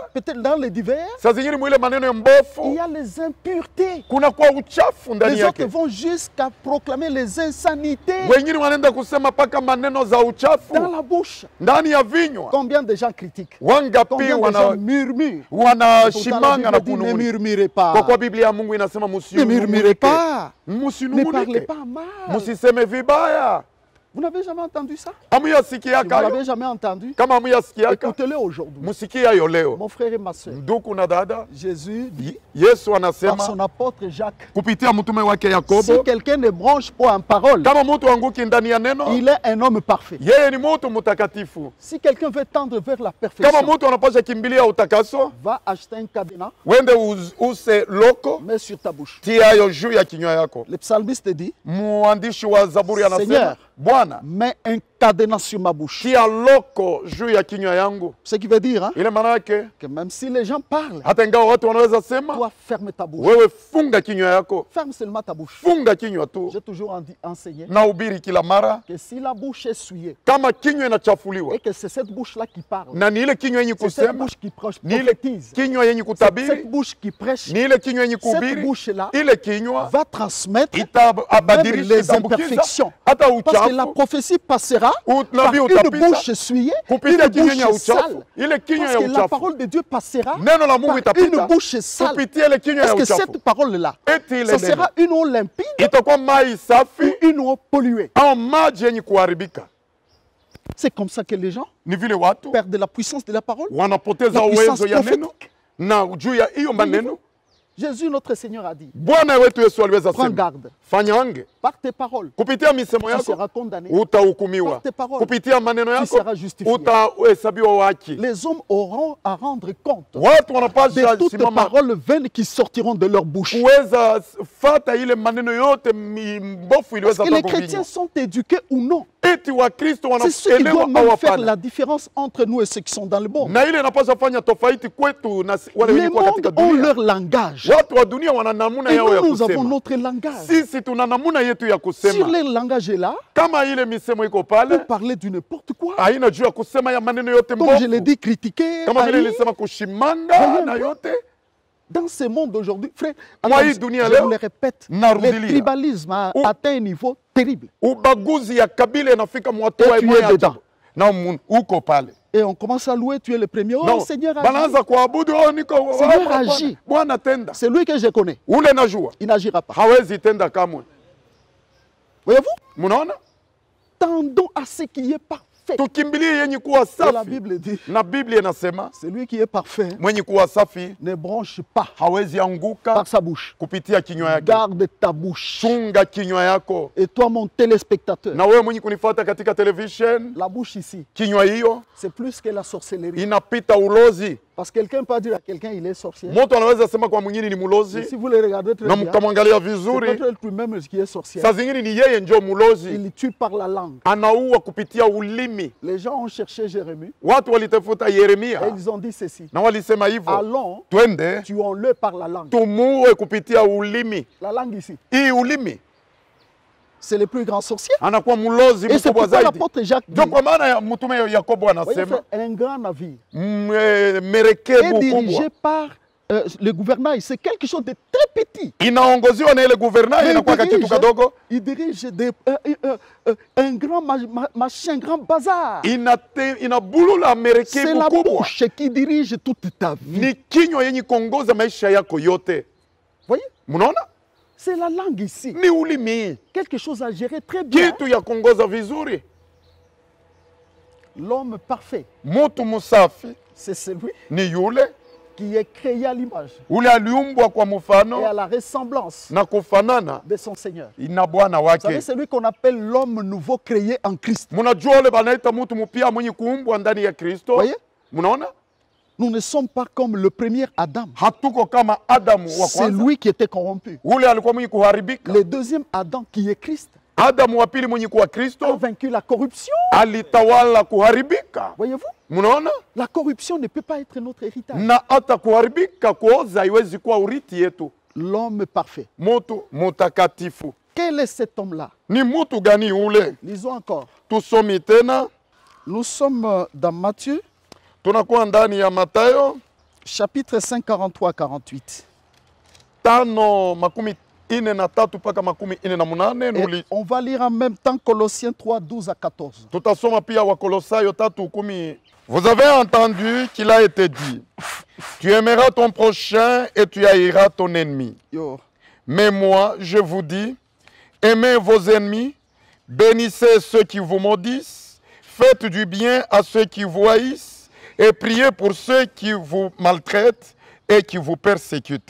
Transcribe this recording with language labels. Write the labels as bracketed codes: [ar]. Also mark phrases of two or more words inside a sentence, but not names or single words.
[fr] peut-être dans les divers, [sw] saa zingine mwile maneno ya [fr] il [sw] mbofu [fr] y a les impuretés. [sw] kuna kwa uchafu ndani [fr] Les autres [sw] yake. [fr] vont jusqu'à proclamer les insanités [sw] Wengine wanaenda kusema paka maneno za [fr] dans [sw] uchafu [fr] la bouche. [sw] ndani ya vinywa. [fr] Combien de gens critiquent? [sw] Wangapi [fr] Combien de gens murmurent? Pourtant, la [sw] wanashimanga na [fr] Bible dit, ne [sw] kunung'unika. [fr] murmurez pas. [sw] Kwa kuwa Biblia ya Mungu inasema [fr] Ne murmurez [sw] msinung'unike, [fr] pas. Ne parlez [sw] msinung'unike, [fr] pas mal. [sw] msiseme vibaya. [fr] Vous n'avez jamais entendu ça? Si [sw] Hamuyasikiaka [fr] vous [sw] hayo? [fr] n'avez jamais entendu, [sw] Kama hamuyasikiaka, [fr] écoutez-le aujourd'hui. [sw] musikie hayo leo. [fr] Mon frère et ma soeur, [sw] Ndugu na dada, [fr] Jésus dit [sw] Yesu [fr] par son [sw] anasema [fr] apôtre Jacques, [sw] kupitia mtume wake [fr] si [sw] Yakobo, [fr] quelqu'un ne branche pas en parole, [sw] kama mtu anguki ndani ya neno, [fr] il est un homme parfait. [sw] yeye ni mtu mtakatifu. [fr] Si quelqu'un veut tendre vers la [sw] Kama [fr] perfection, [sw] mtu anapasha kimbilia utakaso, [fr] va acheter un cadenas, [sw] wende use loko, [fr] mets sur ta bouche. [sw] tia hayo juu ya kinywa yako. [fr] Le psalmiste dit, [sw] Mwandishi wa Zaburi anasema, [fr] Seigneur, [sw] Bwana, [fr] mets un cadenas sur ma bouche. [sw] tia loko juu ya kinywa yangu. [fr] Ce qui veut dire hein, [sw] Ile maana yake [fr] que même si les gens parlent, [sw] hata ingawa watu wanaweza sema, [fr] toi ferme ta bouche. [sw] wewe funga kinywa yako, [fr] Ferme seulement ta bouche. [sw] funga kinywa tu. [fr] J'ai toujours enseigné [sw] Na ubiri kila mara, [fr] que si la bouche est souillée [sw] kama kinywa inachafuliwa [fr] et que c'est cette bouche-là qui parle, [sw] na ni ile kinywa yenye [fr] c'est cette [sw] kusema, [fr] bouche qui [sw] ni ile [fr] prophétise, [sw] kinywa yenye [fr] cette [sw] kutabiri, [fr] bouche qui prêche, [sw] ni ile kinywa yenye [fr] cette [sw] kuhubiri, [fr] bouche-là [sw] ile kinywa [fr] va transmettre même [sw] itabadilisha, [fr] les [sw] itambukiza [fr] imperfections. [sw] hata [fr] Parce que la [sw] uchafu. [fr] prophétie passera par [sw] Nabii [fr] une [sw] utapita [fr] bouche souillée, [sw] kupitia [fr] une [sw] kinywa ya [fr] bouche [sw] uchafu, [fr] sale. [sw] ile kinywa [fr] Parce [sw] ya [fr] que la [sw] uchafu. [fr] parole de Dieu passera [sw] Neno la Mungu [fr] par une [sw] itapita [fr] bouche sale. [sw] kupitia ile kinywa [fr] Est-ce [sw] ya [fr] que [sw] uchafu. [fr] cette parole-là, [sw] Eti ile [fr] ça [sw] neno [fr] sera une eau limpide [sw] itakuwa mai [fr] ou [sw] safi [fr] une eau polluée? [sw] au maji yenye kuharibika? [fr] C'est comme ça que les gens [sw] Ni vile watu [fr] perdent la puissance de la parole. [sw] wanapoteza [fr] La puissance [sw] uwezo ya neno [fr] prophétique. [sw] na juu ya hiyo maneno [fr] Jésus, notre Seigneur, a dit, [sw] Bwana wetu Yesu aliweza [fr] prends [sw] sema, [fr] garde, [sw] fanyange [fr] par tes paroles, [sw] kupitia misemo [fr] tu [sw] yako [fr] seras condamné. [sw] utahukumiwa, [fr] Par tes paroles, [sw] kupitia maneno [fr] tu [sw] yako [fr] seras justifié. [sw] utahesabiwa haki. [fr] Les hommes auront à rendre compte [sw] Watu [fr] de [sw] wanapaswa [fr] toutes [sw] simama [fr] paroles vaines qui sortiront de leur bouche. [sw] kuweza fata ile maneno yote mbofu [fr] Est-ce [sw] iliweza [fr] que les [sw] toka [fr] chrétiens [sw] vinywa. [fr] sont éduqués ou non? [sw] Eti Wakristo [fr] C'est ce qui doit [sw] wanaelewa au [fr] même faire [sw] hapana. [fr] la différence entre nous et ceux qui sont dans le monde. [sw] Na ile inapaswa fanya tofauti kwetu na wale [fr] Les [sw] wenye kuwa katika [fr] mondes ont [sw] dunia. [fr] leur langage. [sw] Watu wa dunia wana namuna [fr] Et [sw] yao ya [fr] nous, nous avons [sw] kusema. [fr] notre langage. [sw] Sisi tuna namuna yetu ya [fr] Si [sw] kusema. [fr] leur langage est là, [sw] Kama ile misemo iko [fr] on [sw] pale, [fr] peut parler du n'importe quoi. [sw] haina juu ya kusema ya maneno yote [fr] Comme je l'ai [sw] mbovu. [fr] dit, critiquer, [sw] Kama vile [fr] haïr. [sw] nilisema kushimanga [fr] Voyez [sw] na [fr] un peu. [sw] yote. [fr] Dans ce monde d'aujourd'hui, frère, Moi, alors, [sw] hii dunia [fr] je [sw] leo, [fr] vous le répète, [sw] narudilia. [fr] le tribalisme a Ou- atteint un niveau terrible. [sw] Ubaguzi ya kabila inafika mwatua [fr] Et tu [sw] imwe [fr] es [sw] ya [fr] dedans. [sw] ajabu. Na uko pale. [fr] Et on commence à louer, tu es le premier. Oh No, Seigneur, agis. [sw] banaanza kuabudu niko [fr] Seigneur, [sw] Bwana, [fr] agis. [sw] Bwana tenda. [fr] C'est lui que je connais. [sw] Ule najua. [fr] Il n'agira pas. [sw] Hawezi tenda kamwe. [fr] Voyez-vous? [sw] Munaona? [fr] Tendons à ce qui est parfait. [sw] Tukimbilie yenye kuwa [fr] Et la [sw] safi. [fr] Bible dit, [sw] Na Biblia inasema [fr] celui qui est parfait [sw] mwenye kuwa safi [fr] ne bronche pas [sw] hawezi anguka [fr] par sa bouche. [sw] kupitia kinywa yake. [fr] Garde ta bouche. [sw] Chunga kinywa yako. [fr] Et toi, mon téléspectateur, [sw] Na wewe mwenye kunifuata katika television, [fr] la bouche ici, [sw] kinywa hiyo [fr] c'est plus que la sorcellerie. [sw] inapita ulozi. [fr] Parce que quelqu'un peut dire à quelqu'un, il est sorcier. [sw] Mtu anaweza sema kwa mwingine ni [fr] Et [sw] mulozi [fr] si vous le regardez très [sw] na [fr] bien, [sw] mkamwangalia [fr] c'est [sw] vizuri, [fr] peut-être lui-même qui est sorcier. [sw] saa zingine ni yeye ndio mulozi. [fr] Il tue par la langue. [sw] Anaua kupitia ulimi. [fr] Les gens ont cherché Jérémie [sw] Watu walitafuta [fr] et [sw] Yeremia [fr] ils ont dit ceci. [sw] na walisema hivyo, [fr] Allons, [sw] twende [fr] tuons-le par la langue. [sw] tumuue kupitia ulimi. [fr] La langue ici, [sw] Hii ulimi [fr] c'est le plus grand sorcier. [sw] anakuwa mlozi [fr] Et c'est [sw] mkubwa [fr] pourquoi [sw] zaidi. [fr] l'apôtre Jacques dit, [sw] Ndio kwa maana ya mtume Yakobo [fr] voyez, [sw] anasema [fr] frère, un grand navire est [sw] merekebu [fr] dirigé [sw] kubwa [fr] par le gouvernail. C'est quelque chose de très petit. [sw] inaongoziwa na ile gouvernail, [fr] Mais [sw] inakuwa kitu kadogo, [fr] il dirige un grand machin, un grand bazar. [sw] inabulula [fr] C'est [sw] merekebu [fr] la [sw] kubwa. [fr] bouche qui dirige toute ta vie. [sw] Ni kinywa yenye kuongoza maisha yako yote. [fr] Voyez, [sw] Mnaona? [fr] c'est la langue ici. [sw] Ni ulimi, [fr] Quelque chose à gérer très bien. [sw] kitu ya kuongoza vizuri. [fr] L'homme parfait, [sw] Mtu msafi [fr] c'est celui [sw] ni yule [fr] qui est créé à l'image [sw] ule aliumbwa kwa [fr] et à [sw] mfano [fr] la ressemblance [sw] na kufanana [fr] de son Seigneur. [sw] na Bwana [fr] Vous savez, [sw] wake. [fr] c'est lui qu'on appelle l'homme nouveau créé en Christ. [sw] Mnajua ule banaita mtu mpya mwenye kuumbwa ndani ya Kristo. [fr] Voyez? [sw] Mnaona? [fr] Nous ne sommes pas comme le premier Adam. [sw] Hatuko kama Adamu wa [fr] C'est [sw] kwanza. [fr] lui qui était corrompu. [sw] Ule alikuwa mwenye kuharibika. [fr] Le deuxième Adam, qui est Christ, [sw] Adamu wa pili mwenye kuwa [fr] a [sw] Kristo [fr] vaincu la corruption. [sw] alitawala kuharibika. [fr] Voyez-vous? [sw] Mnaona? [fr] La corruption ne peut pas être notre héritage. [sw] Na hata kuharibika kuoza haiwezi kuwa urithi yetu. [fr] L'homme parfait. [sw] Mtu mutakatifu [fr] Quel est cet homme-là? [sw] ni mtu gani ule? [fr] Lisons encore. [sw] Tusomi tena, [fr] Nous sommes dans Matthieu, [sw] tunakuwa ndani ya Mathayo [fr] chapitre 5, 43-48. [sw] 5:43 mpaka 48. [fr] Et on va lire en même temps Colossiens 3, 12 à 14. [sw] Tutasoma pia Wakolosayo 3:10. [fr] Vous avez entendu qu'il a été dit, tu aimeras ton prochain et tu haïras ton ennemi. Yo. Mais moi, je vous dis, aimez vos ennemis, bénissez ceux qui vous maudissent, faites du bien à ceux qui vous haïssent et priez pour ceux qui vous maltraitent et qui vous persécutent.